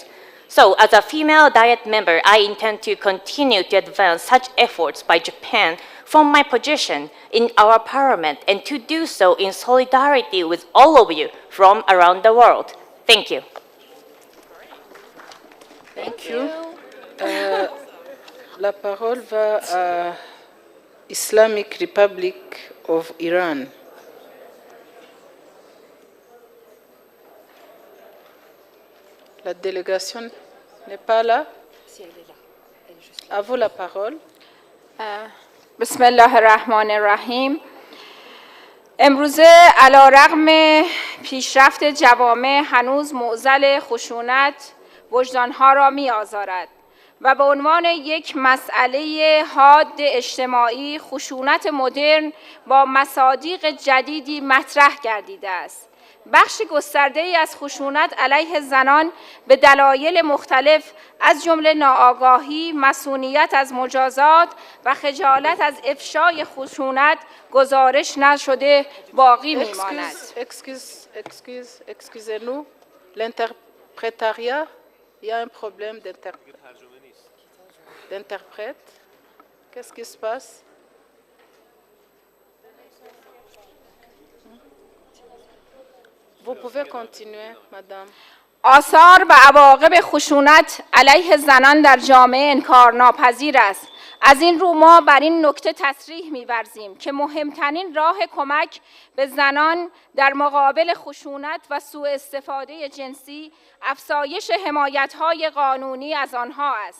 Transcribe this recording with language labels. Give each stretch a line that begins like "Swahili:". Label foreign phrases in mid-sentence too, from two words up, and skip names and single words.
English: So, as a female diet member, I intend to continue to advance such efforts by Japan from my position in our parliament, and to do so in solidarity with all of you from around the world. Thank you. Thank you.
French: La parole va à Islamic Republic of Iran. La délégation n'est pas là. Si, elle est là. À vous la parole.
Arabic: بسم الله الرحمن الرحیم.
Persian: امروزه علیرغم پیشرفت جوامع هنوز معضل خشونت وجدانها را می‌آزارد و به عنوان یک مسئله حاد اجتماعی خشونت مدرن با مصادیق جدیدی مطرح گردیده است. بخش گسترده‌ای از خشونت علیه زنان به دلایل مختلف از جمله ناآگاهی، مسئولیت از مجازات و خجالت از افشای خشونت گزارش نشده باقی می‌ماند.
French: Excusez-nous, l'interprétariat, il y a un problème d'interprète. Qu'est-ce qui se passe? Vous pouvez continuer, madame.
Persian: آثار و عواقب خشونت علیه زنان در جامعه انکارناپذیر است. از این رو ما بر این نکته تصریح می‌ورزیم که مهمترین راه کمک به زنان در مقابل خشونت و سوء استفاده جنسی افزایش حمایت‌های قانونی از آنها است.